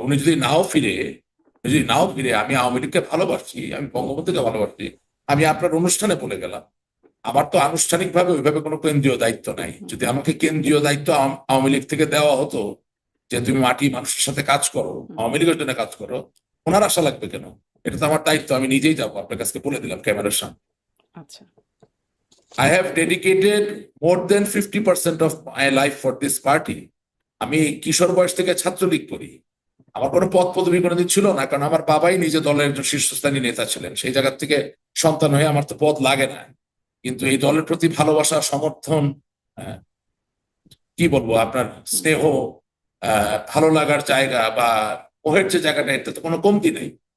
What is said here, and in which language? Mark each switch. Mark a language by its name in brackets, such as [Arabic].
[Bangla] উনি যদি নাও ফিরে আমি আওয়ামী লীগকে ভালোবাসি, আমি বঙ্গবন্ধুকে ভালোবাসি, আমি আপনার অনুষ্ঠানে বলে গেলাম। আমার তো আনুষ্ঠানিকভাবে ওইভাবে কোনো কেন্দ্রীয় দায়িত্ব নাই। যদি আমাকে কেন্দ্রীয় দায়িত্ব আওয়ামী লীগ থেকে দেওয়া হতো যে তুমি মাটি মানুষের সাথে কাজ করো, হুম। আওয়ামী লীগের জন্য কাজ করো, ওনার আশা লাগবে কেন? এটা তো আমার দায়িত্ব, আমি নিজেই যাবো, আপনার কাছে বলে দিলাম ক্যামেরার সামনে। আচ্ছা। [English] I have dedicated more than 50% of my life for this party. [Bangla] আমি কিশোর বয়স থেকে ছাত্রলীগ করি। আমার কোনো পদ পদবি কোনোদিন ছিল না, কারণ আমার বাবাই নিজে দলের একজন শীর্ষস্থানীয় নেতা ছিলেন। সেই জায়গা থেকে সন্তান হয়ে আমার তো পদ লাগে না, কিন্তু এই দলের প্রতি ভালোবাসা, সমর্থন, আহ, কি বলবো, আপনার স্নেহ, ভালো লাগার জায়গা বা মোহের যে জায়গাটা, এটা তো কোনো কমতি নেই।